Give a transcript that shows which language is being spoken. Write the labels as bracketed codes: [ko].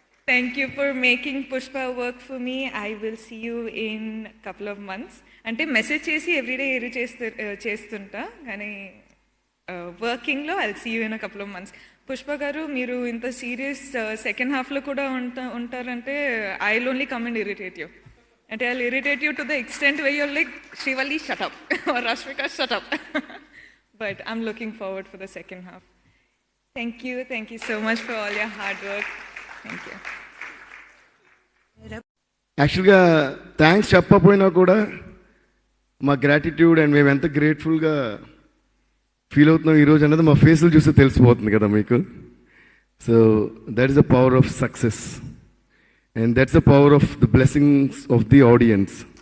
[en] Thank you for making Pushpa work for me. I will see you in a couple of months. [te] అంటే message చేసి everyday చేస్తుంటా, కానీ వర్కింగ్లో [en] I'll see you in a couple of months. [te] Pushpa గారు, మీరు ఇంత serious second హాఫ్లో కూడా ఉంటారంటే [en] I'll only come and irritate you. And I'll irritate you to the extent where you're like, Srivalli, shut up, or Rashmika, shut up. But I'm looking forward for the second half. Thank you so much for all your hard work. Thank you. [te] యాక్చువల్గా thanks చెప్పకపోయినా కూడా మా gratitude and మేము ఎంత గ్రేట్ఫుల్గా feel అవుతున్నాం ఈరోజు అన్నది మా ఫేసులు చూస్తే తెలిసిపోతుంది కదా మీకు. [en] So that is the power of success. And that's the power of the blessings of the audience.